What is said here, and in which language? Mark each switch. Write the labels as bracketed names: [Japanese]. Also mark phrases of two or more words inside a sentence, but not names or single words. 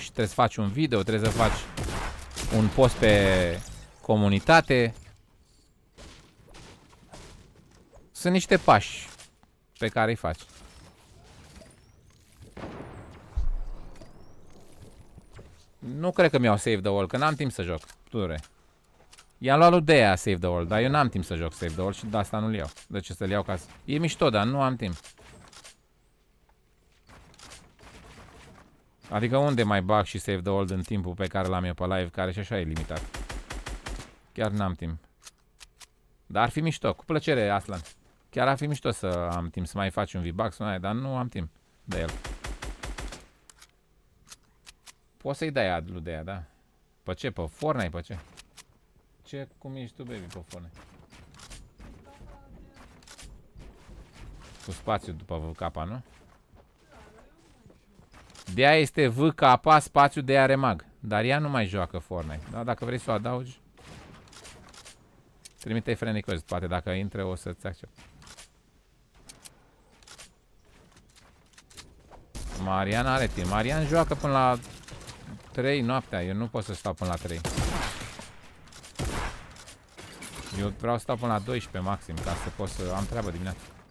[Romanian] Trebuie să faci un video, trebuie să faci un post pe comunitate. Sunt niște pași pe care îi faci. Nu cred că mi-au [English] save the world, [Romanian] că n-am timp să joc. Ture. I-am luat lui Dea [English] save the world, [Romanian] dar eu n-am timp să joc [English] save the world [Romanian] și de asta nu-l iau. De ce să-l iau ca să... E mișto, dar nu am timp. Adică unde mai bag și [English] save the world [Romanian] în timpul pe care l-am eu pe live, care și așa e limitat. Chiar n-am timp. Dar ar fi mișto, cu plăcere, Aslan. Chiar ar fi mișto să am timp să mai faci un V-Bucks, dar nu am timp de el. Poți să-i dai ad lui de ea, da? Pe ce? Pe Fortnite? Pe ce? Ce? Cum ești tu, baby, pe Fortnite? Cu spațiu după VK, nu? De aia este VK, spațiu de ea remag. Dar ea nu mai joacă Fortnite. Da? Dacă vrei să o adaugi, trimite-i [English] friend request. [Romanian] Poate dacă intre o să-ți accept. Marian are timp. Marian joacă până la 3 noaptea. Eu nu pot să stau până la 3. Eu vreau să stau până la 12 maxim, ca să pot să am treabă dimineața.